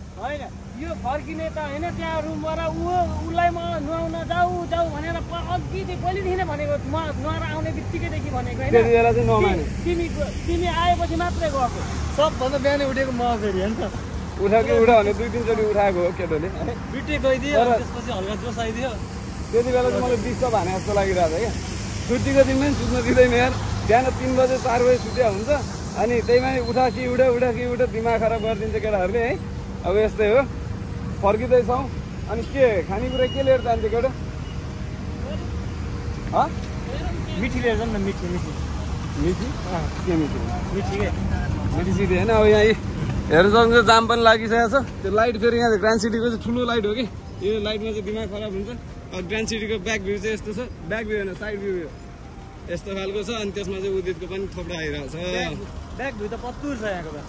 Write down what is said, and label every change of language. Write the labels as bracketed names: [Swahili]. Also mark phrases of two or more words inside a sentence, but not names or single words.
[Nepali] होइन यो फर्किने त होइन त्यहाँ रुमबाट उसलाई म नुहाउन जाऊ भनेर अघिदेखि पहिलेदेखि नै भनेको म नुहाएर आउने बित्तिकैदेखि भनेको होइन तिमी आएपछि मात्रै गएको सबभन्दा बिहानै उठेको म फेरि होइन उठा भने 2-3 चोटि उठाएको हो केटोले बिटे गइदियो त्यसपछि हल्का जोस आइदियो त्यति बेला चाहिँ मलाई डिस्टर्ब हाने जस्तो लागिरहेको छ क्या छुट्टीको दिनमा पनि सुत्न दिँदैन यार बिहान 3 बजे 4 बजे छुट्टिया हुन्छ अनि त्यहीमा उठा कि उठा दिमाग खराब गरिदिन्छ केटाहरूले है अब यस्तै हो फर्किँदैछौँ अनि के खानेकुरा के लिएर जान्छ केटा मिठी लिएर जाउँ न मिठी मिठी मिठी के मिठी मिठी के मिठी सिटी होइन अब यहाँ हेर्नु सक्नुहुन्छ जाम पनि लागिसकेको छ त्यो लाइट फेरि यहाँ ग्रान्ड सिटीको चाहिँ ठुलो लाइट हो कि यो लाइटमा चाहिँ दिमाग खराब हुन्छ अब ग्रान्ड सिटीको [English] back view [Nepali] चाहिँ यस्तो छ [English] back view [Nepali] होइन [English] side view [Nepali] यस्तो खालको छ अनि त्यसमा चाहिँ उदितको पनि थोप्रा आइरहेको छ [English] back view [Nepali] त पत्तुर छ यहाँको त